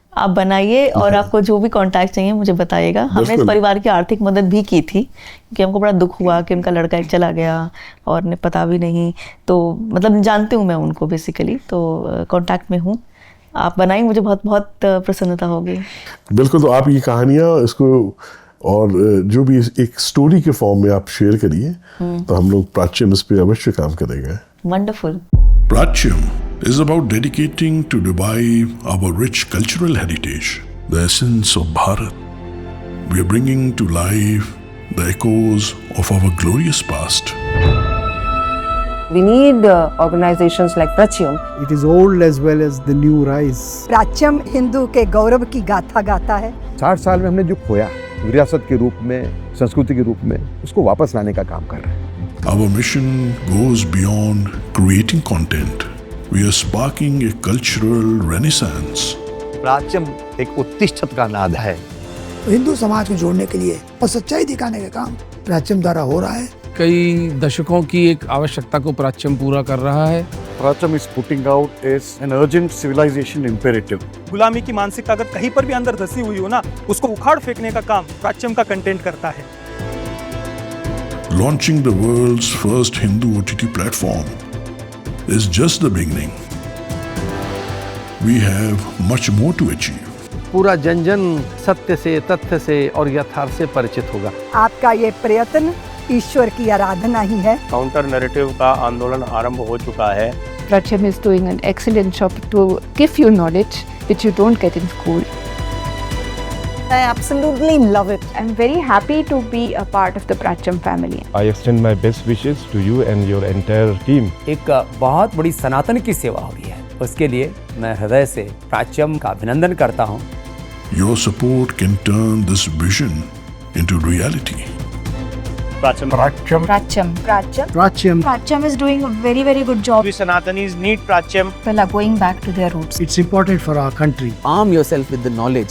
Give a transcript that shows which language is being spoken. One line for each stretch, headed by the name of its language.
Hindi: आप बनाइए, और आपको जो भी कांटेक्ट चाहिए मुझे बताइएगा। हमने इस परिवार की आर्थिक मदद भी की थी, क्योंकि हमको बड़ा दुख हुआ कि उनका लड़का एक चला गया और ने पता भी नहीं, तो मतलब जानती हूँ मैं उनको बेसिकली, तो कांटेक्ट में हूँ। आप बनाइए, मुझे बहुत बहुत प्रसन्नता होगी। बिल्कुल, तो आप ये कहानियाँ इसको और जो भी एक स्टोरी के फॉर्म में आप शेयर करिए, तो हम लोग प्राच्यम इस पे अवश्य काम करेंगे।
English: Wonderful. Pratyam is about dedicating to revive our rich cultural heritage, the essence of Bharat. We are bringing to life the echoes of our glorious past. We need organizations like Pratyam. It is old as well as the new rise.
Hindi: प्राच्यम Hindu के गौरव की गाथा गाता है। 60 साल में हमने जो खोया विरासत के रूप में, संस्कृति के रूप में, उसको वापस लाने का काम कर रहे हैं।
English: Our mission goes beyond creating content. We are sparking a cultural renaissance.
Hindi: प्राच्यम एक उत्तिष्ठत का नाद है। हिंदू समाज को जोड़ने के लिए और सच्चाई दिखाने का काम प्राच्यम द्वारा हो रहा है। कई दशकों की एक आवश्यकता को प्राच्यम पूरा कर रहा है।
English: Pratyam is putting out is an urgent civilization imperative.
Hindi: गुलामी की मानसिकता अगर कहीं पर भी अंदर धसी हुई हो ना, उसको उखाड़ फेंकने का काम प्राच्यम का कंटेंट करता है।
English: Launching the world's first Hindu OTT platform is just the beginning. We have much more to achieve.
Hindi: पूरा जन जन सत्य से, तथ्य से और यथार्थ से परिचित होगा। आपका ये प्रयत्न ईश्वर की आराधना ही है। काउंटर नैरेटिव का आंदोलन आरंभ हो चुका है।
English: Pratyam is doing an excellent job to give you knowledge which you don't get in school. I absolutely love it. I'm very happy to be a part of the Pratyam family. I extend my best wishes to you and your entire team.
Hindi: एक बहुत बड़ी सनातन की सेवा हो रही है, उसके लिए मैं हृदय से प्राच्यम का अभिनंदन करता हूँ।
English: Your support can turn this vision into reality.
Hindi: प्राच्यम
English: Pratyam is doing a very, very good job. We Sanatanis need Prachyam. People are going back to their roots. It's important for our country. Arm yourself with the knowledge.